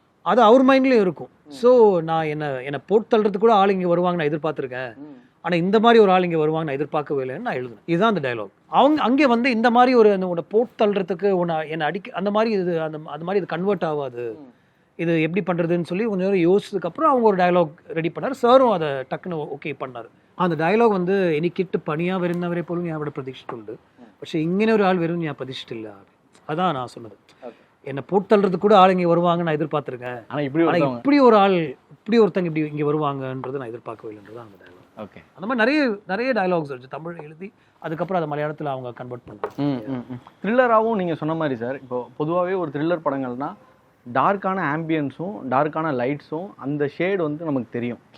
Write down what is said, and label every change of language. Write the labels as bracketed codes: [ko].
[ta] அது அவர் மைண்ட்லேயும் இருக்கும். ஸோ நான் என்னை போட்டு தள்ளுறதுக்கு கூட ஆள் இங்கே வருவாங்க நான் எதிர்பார்த்துருக்கேன், ஆனால் இந்த மாதிரி ஒரு ஆள் இங்கே வருவாங்க நான் எதிர்பார்க்கவே இல்லைன்னு நான் எழுதுனேன். இதுதான் அந்த டயலாக். அங்கே வந்து இந்த மாதிரி உன்னை போட்டு தள்ளுறதுக்கு என்னை அந்த மாதிரி அந்த மாதிரி இது கன்வெர்ட் ஆகாது, இது எப்படி பண்ணுறதுன்னு சொல்லி கொஞ்சம் நேரம் யோசிச்சதுக்கப்புறம் அவங்க ஒரு டயலாக் ரெடி பண்ணார். சாரும் அதை டக்குன்னு ஓகே பண்ணார். அந்த ഡയലോഗ് வந்து [ml] എനിക്കിട്ട് പണിയാ വരുന്നവരെ പോലും ഞാൻ ഇവിടെ പ്രതീക്ഷിച്ചിട്ടുണ്ട്, പക്ഷെ ഇങ്ങനെ ഒരാൾ വരും ഞാൻ പ്രതീക്ഷിച്ചിട്ടില്ല. അതാണ് ആ [ta] சொன்னது. என்னை போட்டு தள்ளுறது கூட ஆள் இங்கே வருவாங்க நான் எதிர்பார்த்துருக்கேன். ஆனால் இப்படி ஆனால் ஒருத்தவங்க இப்படி ஒரு ஆள் இப்படி ஒருத்தங்க இப்படி இங்கே வருவாங்கன்றது நான் எதிர்பார்க்கவே இல்லைன்றது அந்த டயலாக். ஓகே. அந்த மாதிரி நிறைய நிறைய டயலாக்ஸ் இருந்துச்சு தமிழ் எழுதி அதுக்கப்புறம் அதை மலையாளத்தில் அவங்க கன்வெர்ட் பண்ணாங்க. த்ரில்லராகவும் நீங்கள் சொன்ன மாதிரி சார், இப்போ பொதுவாகவே ஒரு த்ரில்லர் படங்கள்னா டார்க்கான ஆம்பியன்ஸும் டார்க்கான லைட்ஸும் அந்த ஷேடு வந்து நமக்கு தெரியும்.